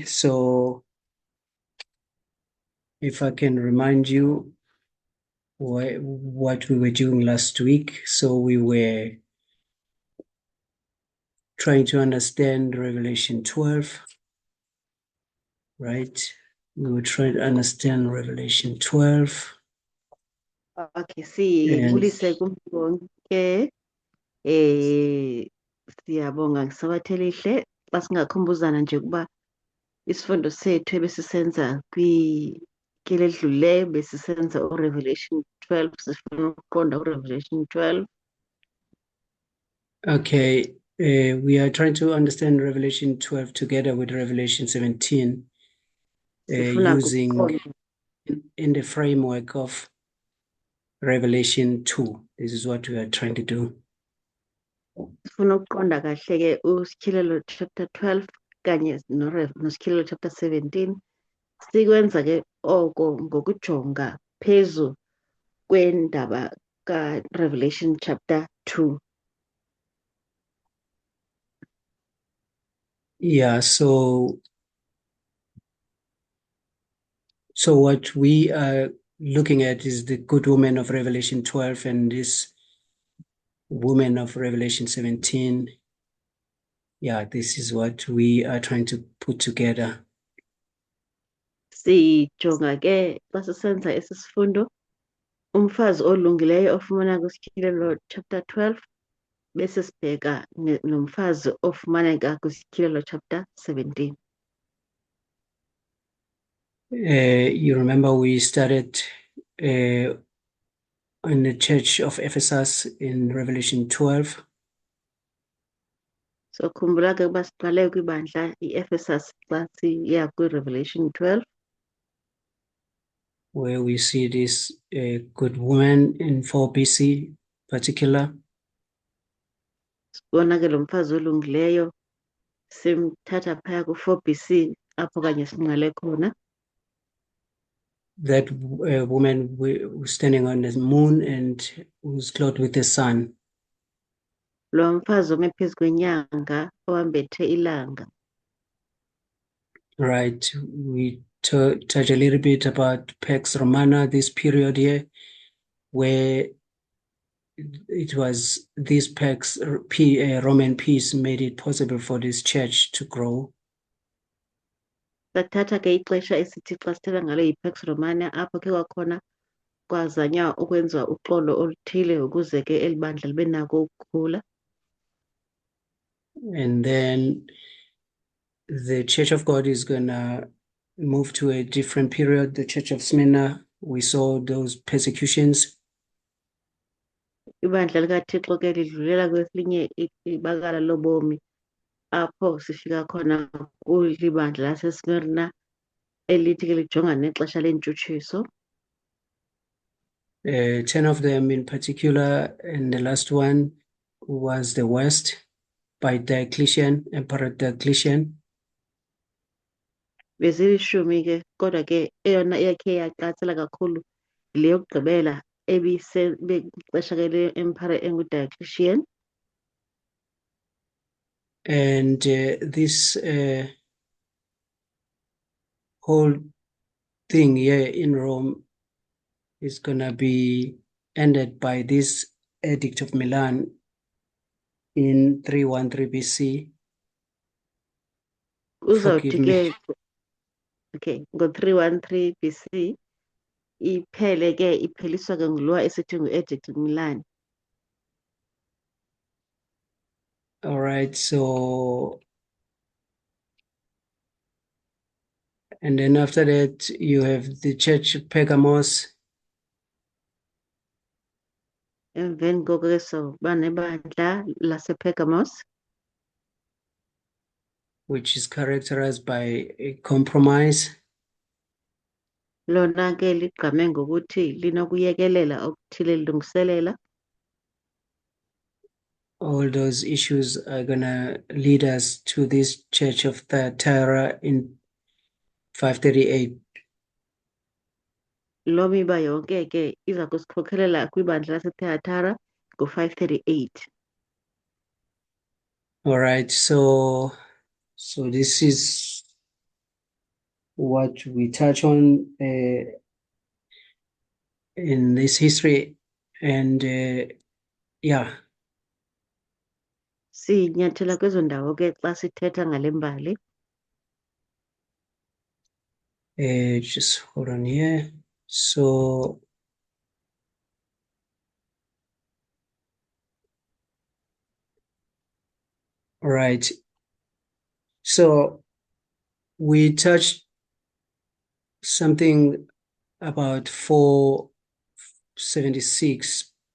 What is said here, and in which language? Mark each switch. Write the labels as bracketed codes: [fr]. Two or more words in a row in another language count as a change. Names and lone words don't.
[en] So, if I can remind you what we were doing last week. So, we were trying to understand Revelation 12, right? We were trying to understand Revelation 12. [xh] Okay, sibulise kumbonke siyabonga ngisabathele ihle xa singakhumbuzana nje ukuba isifundo sethu ebesisenza kwiveki ledlulileyo besisenza uRevelation 12 sifuna ukuqonda uRevelation 12. [en] Okay, we are trying to understand Revelation 12 together with Revelation 17, [xh] Sifuna [en] using [xh] ukuqonda [en] in the framework of Revelation 2. This is what we are trying to do. [xh] sifuna ukuqonda kahle-ke uSityelelo chapter 12 kanye noSityelelo chapter 17. Sikwenza-ke oko ngokujonga phezu kwendaba ka-Revelation chapter 2. [en] Yeah, so what we are looking at is the good woman of Revelation 12 and this woman of Revelation 17. Yeah, this is what we are trying to put together. [xh] Sijonga-ke xa sisenza esi sifundo umfazi olungileyo ofumaneka kwiSityelelo chapter 12 bese sibheka nomfazi ofumaneka kwiSityelelo chapter 17. [en] You remember we started in the church of Ephesus in Revelation 12. [xh] So khumbula-ke ukuba siqale kwibandla i-Ephesus xa siya kwi-Revelation 12 [en] where we see this good woman in 4 BC particular. [xh] sibona-ke lo mfazi olungileyo simthatha phaya ku-4 BC apho kanye singqale khona. [en] That woman was standing on the moon and was clothed with the sun. [xh] Lo mfazi ome phezu kwenyanga owambethe ilanga. [en] Right. We touch a little bit about Pax Romana, this period here, where it was this Pax Roman peace made it possible for this church to grow. [xh] Sathatha-ke ixesha esithi xa sithetha ngalo yi-Pax Romana apho ke kwakhona kwazanywa ukwenziwa uxolo oluthile ukuze ke eli bandla libe nako ukukhula. [en] And then the Church of God is gonna move to a different period. The Church of Smyrna, we saw those persecutions. [xh] Ibandla likaThixo ke lidlulela kwelinye ibakala lobomi apho sifika khona kwibandla laseSmyrna elithi ke lijongana nexesha lentshutshiso. [en] 10 of them in particular, and the last one was the West by Diocletian, Emperor Diocletian. [xh] Bezilishumi ke kodwa ke eyona yakhe yacatsela kakhulu le yokugqibela ebixesha ke le-Emperor enguDiocletian. [en] And this whole thing here in Rome is gonna be ended by this Edict of Milan in 313 BC. Forgive me. [xh] Okay, ngo-313 BC iphele ke ipheliswa ke ngulowa esithi ngu-Edict Milan. [en] All right, so and then after that you have the Church of Pergamos. [xh] Emveni koko ke soba nebandla lasePergamos, [en] which is characterized by a compromise. [xh] lona ke ligqame ngokuthi linokuyekelela okuthile lilungiselela. [en] All those issues are gonna lead us to this Church of Thyatira in 538. [xh] Lo miba yonke ke iza kusikhokhelela kwibandla laseThyatira ngo-538. [en] All right, so this is what we touch on in this history, and yeah. [xh] Sinyathela kwezo ndawo ke xa sithetha ngale mbali. [en] Just hold on here. So all right. So we touched something about 476.